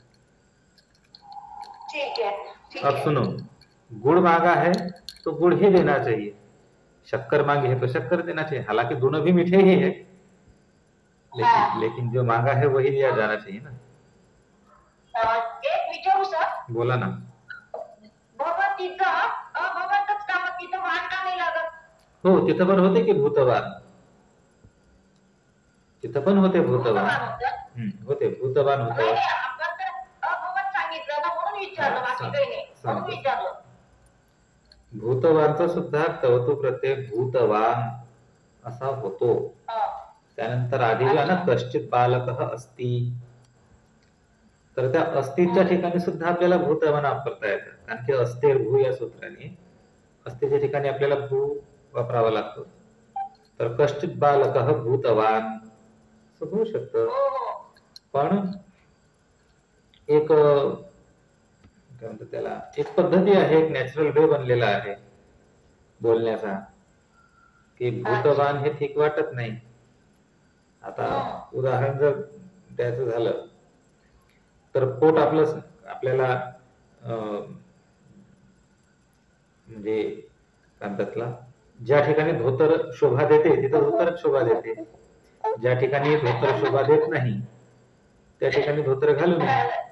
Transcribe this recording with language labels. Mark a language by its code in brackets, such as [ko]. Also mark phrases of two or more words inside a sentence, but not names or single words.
[hi] ठीक है, ठीक अब है। सुनो, गुड़ मांगा है तो गुड़ ही देना चाहिए, शक्कर मांगी है तो शक्कर देना चाहिए. हालांकि दोनों भी मीठे ही है, लेकिन जो मांगा है वही दिया जाना चाहिए ना. [mr] एक विचारू सर, बोला ना. बाबा तिथं अभवतच का मग तिथं वाण का नाही लागत? हो, तिथं पण होते की भूतवान, तिथं पण होते भूतवान. होते, भूतवान होते. नाही, आपण तर अभवत सांगितलं ना म्हणून विचारलं, बाकी काही नाही म्हणून विचारलं. भूतवानचा सुद्धा तवतू प्रत्यय भूतवान असा होतो. त्यानंतर आधी जो आहे ना [sa] कश्चित बालकः अस्ति, [mr] तर त्या अस्तीच्या ठिकाणी सुद्धा आपल्याला भूतवान वापरता येतं, कारण की [sa] अस्तेर भू [mr] या सूत्राने अस्तीच्या ठिकाणी आपल्याला भू वापरावा लागतो. तर [sa] कश्चित बालकः भूतवान [mr] असं होऊ शकतं. पण एक काय म्हणतात त्याला, एक पद्धती आहे, एक [en] natural way [mr] बनलेला आहे बोलण्याचा, की भूतवान हे ठीक वाटत नाही. आता उदाहरण जर द्यायचं झालं तर पोट आपल्याला म्हणजे काय म्हणतात, ज्या ठिकाणी धोतर शोभा देते तिथं धोतरच शोभा देते, ज्या ठिकाणी धोतर शोभा देत नाही त्या ठिकाणी धोतर घालू नये.